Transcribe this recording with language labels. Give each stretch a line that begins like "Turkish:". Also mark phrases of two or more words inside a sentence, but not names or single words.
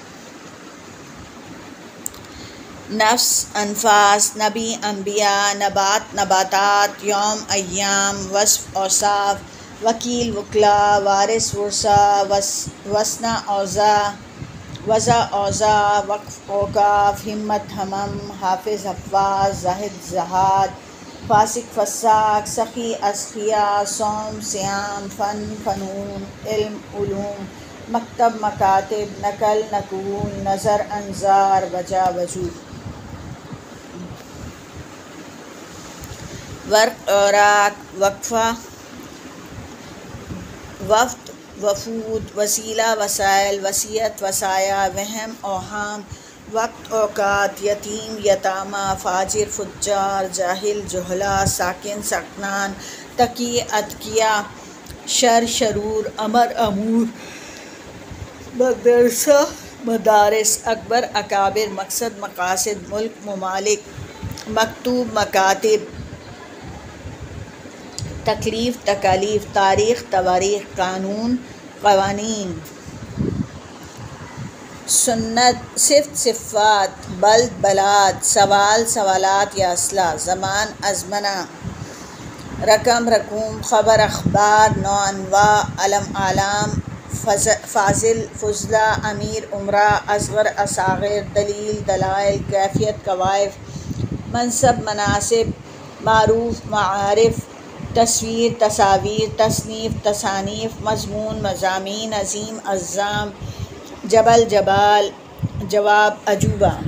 Urdu: نفس انفاس، نبی انبیاء، نبات نباتات، یوم ایام، وصف اوصاف، وکیل وکلا، وارث ورثہ، وسنہ اوضاع، وضع اوضاع، وقف اوقاف، ہمت ہمم، حافظ حفاظ، زاہد زہاد، فاسق فساق، سخی اسخیاء، صوم صیام، فن فنون، علم علوم، مکتب مکاتب، نقل نقول، نظر انظار، وجہ وجوہ، ورق اوراق، وقفہ وفد وفود، وسیلہ وسائل، وصیت وصایا، وہم اوہام، وقت اوقات، یتیم یتامہ، فاجر فجار، جاہل جہلا، ساکن سکنان، تقی اتقیاء، شر شرور، امر امور، مدرسہ مدارس، اکبر اکابر، مقصد مقاصد، ملک ممالک، مکتوب مکاتب، تکلیف تکالیف، تاریخ تواریخ، قانون قوانین، سنت صفت صفات، بلد بلاد، سوال سوالات یا اسئلہ، زمان ازمنہ، رقم رقوم، خبر اخبار، نوع انواع، علم اعلام، فاضل فضلہ، امیر امراء، اصغر اصاغر، دلیل دلائل، کیفیت کوائف، منصب مناصب، معروف معارف، تصویر تصاویر، تصنیف تصانیف، مضمون مضامین، عظیم اعظام، جبل جبال، جواب اجوبہ،